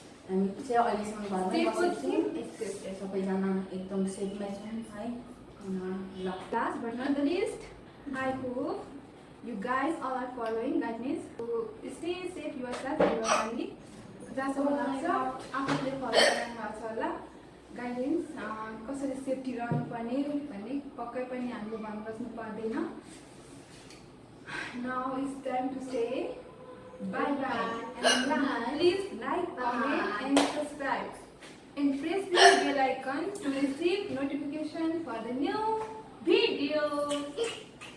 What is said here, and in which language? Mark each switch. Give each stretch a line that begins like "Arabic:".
Nepali: हामी चाहिँ अहिलेसम्म घरमै बसेको छौँ, सबैजना एकदम सेफमै छौँ है।
English: Last but not the least, I hope you guys all are following guidelines to stay safe yourself and your family.
Nepali: जहाँसम्म लाग्छ आफूले फलो गर्नु भएको छ होला गाइडलाइन्स कसरी सेफ्टी रहनुपर्ने भन्ने पक्कै पनि हामीले भन्न बस्नु पर्दैन।
English: Now it's time to say bye bye and please like, comment and subscribe and press the bell icon to receive notification for the new videos.